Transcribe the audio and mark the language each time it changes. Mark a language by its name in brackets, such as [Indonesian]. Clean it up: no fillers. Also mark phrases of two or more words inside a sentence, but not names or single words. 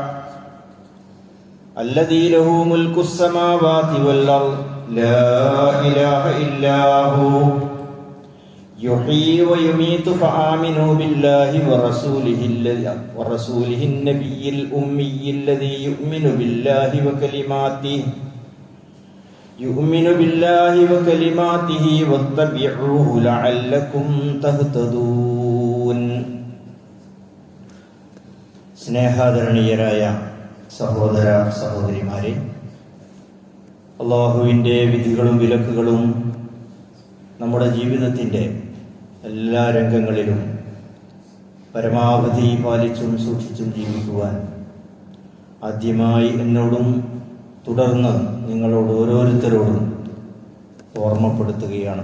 [Arabic] الذي له ملك السماوات والأرض لا إله إلا هو يحيي ويميت فآمنوا بالله ورسوله النبي الأمي الذي يؤمن بالله وكلماته واتبعوه لعلكم تهتدون. [Malayalam] സ്നേഹാദരണീയരായ സഹോദര സഹോദരിമാരെ, അള്ളാഹുവിൻ്റെ വിധികളും വിലക്കുകളും നമ്മുടെ ജീവിതത്തിൻ്റെ എല്ലാ രംഗങ്ങളിലും പരമാവധി പാലിച്ചും സൂക്ഷിച്ചും ജീവിക്കുവാൻ ആദ്യമായി എന്നോടും തുടർന്ന് നിങ്ങളോട് ഓരോരുത്തരോടും ഓർമ്മപ്പെടുത്തുകയാണ്.